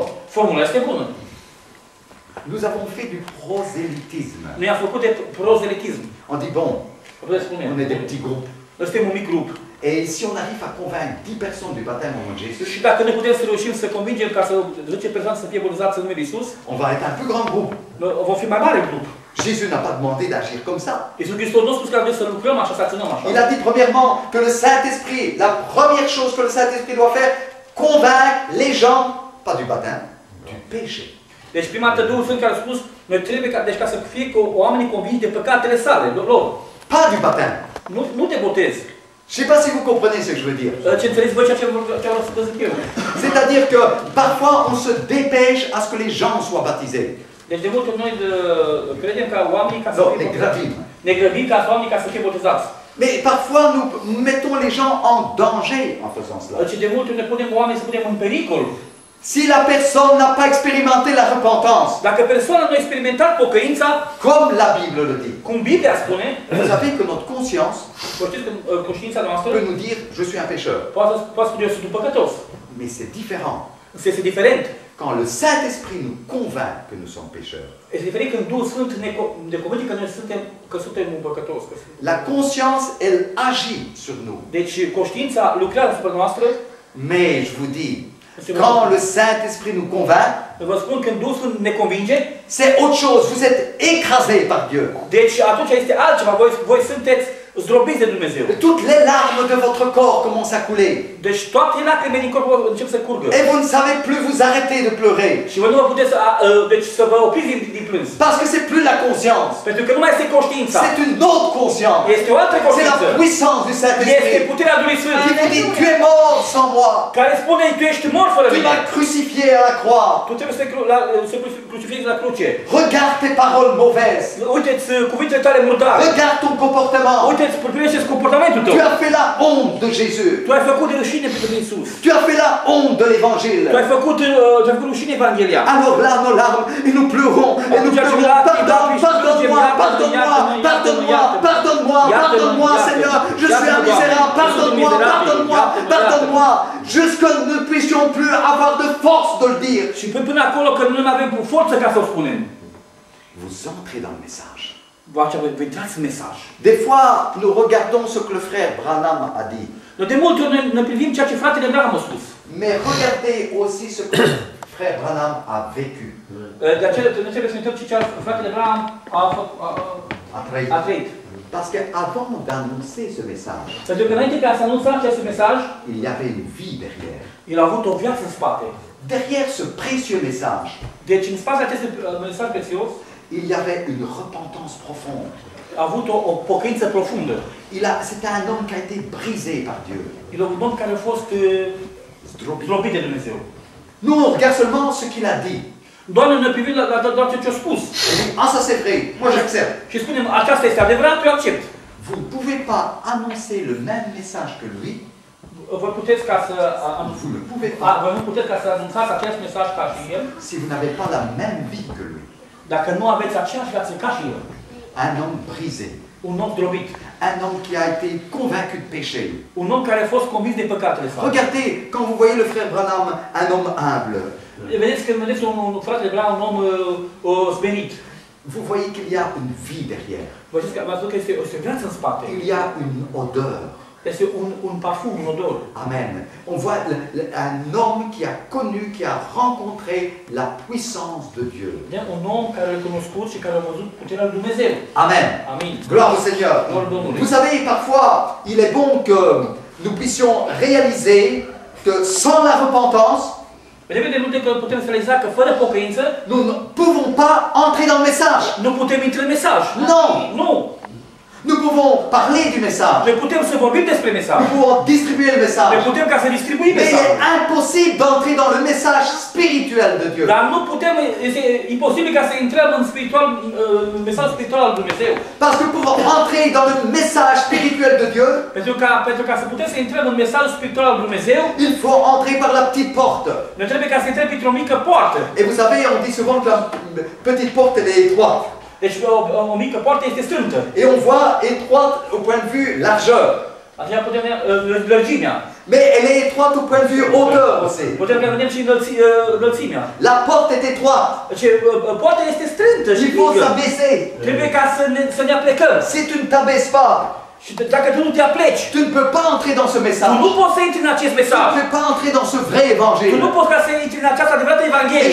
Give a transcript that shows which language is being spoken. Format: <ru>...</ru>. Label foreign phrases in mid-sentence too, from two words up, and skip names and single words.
<ro>formula este bună.</ro> <fr>Nous avons fait du prosélytisme.</fr> <ro>Noi am făcut de prozelitism.</ro> <fr>On dit bon, on est des petits groupes.</fr> <ro>Suntem un mic grup.</ro> <fr>Et si on arrive à convaincre 10 personnes du baptême au nom de Jésus,</fr> <ro>Și dacă ne putem să reușim să convingem ca să 10 persoane să fie botezați în numele Iisus,</ro> <fr>on va être un plus grand groupe.</fr> <ro>vom fi mai mare grup.</ro> <fr>Jésus n'a pas demandé d'agir comme ça.</fr> <ro>Iisus Hristos nu a spus că ar trebui să lucrăm așa, să acționăm așa.</ro> <fr>Il a dit premièrement que le Saint-Esprit, la première chose que le Saint-Esprit doit faire, convaincre les gens, pas du baptême, du péché.</fr> <ro>Deci prima dată Duhul Sfânt care a spus, noi trebuie ca să fie oamenii convinși de păcatele sale, lor.</ro> <fr>Pas du baptême.</fr> <ro>Nu te botezi.</ro> <fr>Je ne sais pas si vous comprenez ce que je veux dire.</fr> <ro>Ce înțelegeți voi ce vreau să vă zic eu.</ro> <fr>C'est-à-dire que parfois on se dépêche à ce que les gens soient baptisés.</fr> <ro>Deci de multe ori noi credem ca oamenii ca să fie botezați. Ne grăbim ca oamenii ca să fie botezați.</ro> <fr>Mais parfois nous mettons les gens en danger en faisant cela.</fr> <ro>Și de multe ori ne punem oamenii să punem în pericol.</ro> <fr>Si la personne n'a pas expérimenté la repentance,</fr> <ro>dacă persoana nu a experimentat pocăința,</ro> <fr>comme la Bible le dit,</fr> <ro>cum Biblia spune,</ro> <fr>vous savez que notre conscience</fr> <ro>știți că conștiința noastră</ro> <fr>peut nous dire je suis un pécheur.</fr> <ro>Poate spune eu sunt un păcătos.</ro> <fr>Mais c'est différent.</fr> <ro>Este diferent.</ro> <fr>Quand le Saint-Esprit nous convainc que nous sommes pécheurs.</fr> <ro>Este diferit când Duhul Sfânt ne convinge că suntem un păcătos.</ro> <fr>La conscience, elle agit sur nous.</fr> <ro>Deci conștiința lucrează asupra noastră.</ro> <fr>Mais je vous dis, quand le Saint-Esprit nous convainc,</fr> <ro>vă spun când Duhul Sfânt ne convinge,</ro> <fr>c'est autre chose. Vous êtes écrasés par Dieu.</fr> <ro>Deci atunci este altceva. Voi sunteți zdrobiți de Dumnezeu.</ro> <fr>Toutes les larmes de votre corps commencent à couler.</fr> <ro>Deci toate lacrimile din corp încep să curgă.</ro> <fr>Et vous ne savez plus vous arrêter de pleurer.</fr> <ro>Și voi nu vă puteți să vă opriți din plâns.</ro> <fr>Parce que c'est plus la conscience.</fr> <ro>Pentru că nu mai este conștiința.</ro> <fr>C'est une autre conscience.</fr> <ro>Este o altă conștiință.</ro> <fr>C'est la puissance du</fr> <ro>Este</ro> <fr>Saint-Esprit.</fr> <ro>puterea Duhului Sfânt.</ro> <fr>Qui vous dit tu es mort sans moi.</fr> <ro>Care spune tu ești mort fără</ro> <fr>Tu</fr> <ro>mine.</ro> <fr>m'as crucifié à la croix.</fr> <ro>Tu trebuie să crucifiezi la cruce.</ro> <fr>Regarde tes paroles mauvaises.</fr> <ro>Uite-ți cuvintele tale murdare.</ro> <fr>Regarde ton comportement.</fr> <ro>Uite-ți privește-ți comportamentul tău.</ro> <fr>Tu as fait la honte de Jésus.</fr> <ro>Tu ai făcut de rușine pentru Iisus.</ro> <fr>Tu as fait la honte de l'évangile.</fr> <ro>Tu ai făcut rușine Evanghelia.</ro> <fr>Alors là, nos larmes, et nous pleurons, et nous pleurons, pardonne-moi, pardonne-moi, pardonne-moi, pardonne-moi, pardonne-moi, Seigneur, je suis un misérable, pardonne-moi, pardonne-moi, pardonne-moi, jusque nous ne puissions plus avoir de force de le dire.</fr> <ro>Și până acolo că nu mai avem forță ca să o spunem.</ro> <fr>Vous entrez dans le message.</fr> <ro>Vă intrați în mesaj.</ro> <fr>Des fois, nous regardons ce que le frère Branham a dit.</fr> <ro>De multe ori ne privim ceea ce fratele Branham a spus.</ro> <fr>Mais regardez aussi ce que frère Branham a vécu.</fr> <ro>De aceea trebuie să ne uităm ce fratele Branham a trăit.</ro> <fr>Parce qu'avant d'annoncer ce message,</fr> <ro>Pentru că înainte ca să anunțe acest mesaj,</ro> <fr>il y avait une vie derrière.</fr> <ro>el a avut o viață în spate.</ro> <fr>Derrière ce précieux message,</fr> <ro>Deci în spatele acestui mesaj prețios,</ro> <fr>il y avait une repentance profonde.</fr> <ro>a avut o pocăință profundă.</ro> <fr>C'était un homme qui a été brisé par Dieu.</fr> <ro>El a un om care a fost zdrobit de Dumnezeu.</ro> <fr>Nous, on regarde seulement ce qu'il a dit.</fr> <ro>Doar ne privim la doar ce a spus.</ro> <fr>Ah, ça c'est vrai, moi j'accepte.</fr> <ro>Și spunem, aceasta este adevărat, eu accept.</ro> <fr>Vous ne pouvez pas annoncer le même message que lui.</fr> <ro>Voi puteți ca să</ro> <fr>Vous ne pouvez pas.</fr> <ro>Voi nu puteți ca să anunțați acest mesaj ca și el.</ro> <fr>Si vous n'avez pas la même vie que lui.</fr> <ro>Dacă nu aveți aceeași viață ca și el.</ro> <fr>Un homme brisé.</fr> <ro>Un om zdrobit.</ro> <fr>Un homme qui a été convaincu de péché.</fr> <ro>Un om care a fost convins de păcatele sale.</ro> <fr>Regardez, quand vous voyez le frère Branham, un homme humble.</fr> <ro>Vedeți când vedeți un frate Branham, un om smerit.</ro> <fr>Vous voyez qu'il y a une vie derrière.</fr> <ro>V-ați văzut că este o viață în spate.</ro> <fr>Il y a une odeur.</fr> <ro>Este un parfum, un odor.</ro> <fr>Amen. On voit un homme qui a connu, qui a rencontré la puissance de Dieu.</fr> <ro>Un om care a cunoscut și care a văzut puterea lui Dumnezeu.</ro> <fr>Amen.</fr> <ro>Amin.</ro> <fr>Gloire au Seigneur. Vous savez, parfois, il est bon que nous puissions réaliser que sans la repentance,</fr> <ro>de multe că putem să realiza că fără pocăință,</ro> <fr>nous ne pouvons pas entrer dans le message.</fr> <ro>Nu putem intra în mesaj.</ro> <fr>Non.</fr> <ro>Nu.</ro> <fr>Nous pouvons parler du message.</fr> <ro>Noi putem să vorbim despre mesaj.</ro> <fr>Nous pouvons distribuer le message.</fr> <ro>Noi putem ca să distribuim mesajul.</ro> <fr>Mais il</fr> <ro>mesajul.</ro> <fr>est impossible d'entrer dans le message spirituel de Dieu.</fr> <ro>Dar nu putem, este imposibil ca să intrăm în mesaj spiritual al Dumnezeu.</ro> <fr>Parce que pour entrer dans le message spirituel de Dieu,</fr> <ro>pentru ca să putem să intrăm în mesajul spiritual al Dumnezeu,</ro> <fr>il faut entrer par la petite porte.</fr> <ro>Noi trebuie ca să intrăm printr-o mică poartă.</ro> <fr>Et vous savez, on dit souvent que la petite porte elle est étroite.</fr> <ro>Deci o mică poartă este strântă.</ro> <fr>Et on voit étroite au point de vue largeur.</fr> <ro>Aceea putem lărgimea.</ro> <fr>Mais elle est étroite au point de vue hauteur aussi.</fr> <ro>Putem să vedem și înălțimea.</ro> <fr>La porte est étroite.</fr> <ro>Deci, poarta este strântă și</ro> <fr>Il faut</fr> <ro>mică.</ro> <fr>s'abaisser.</fr> <ro>Trebuie ca să ne aplecăm.</ro> <fr>Si tu ne t'abaisses pas,</fr> <ro>Și dacă tu nu te apleci,</ro> <fr>tu ne peux pas entrer dans ce</fr> <ro>tu</ro> <fr>message.</fr> <ro>nu poți să intri în acest</ro> <fr>Tu ne</fr> <ro>mesaj.</ro> <fr>peux pas entrer dans ce vrai</fr> <ro>Tu</ro> <fr>évangile.</fr> <ro>nu poți ca să intri în această adevărată</ro> <fr>Et</fr> <ro>Evanghelie.</ro>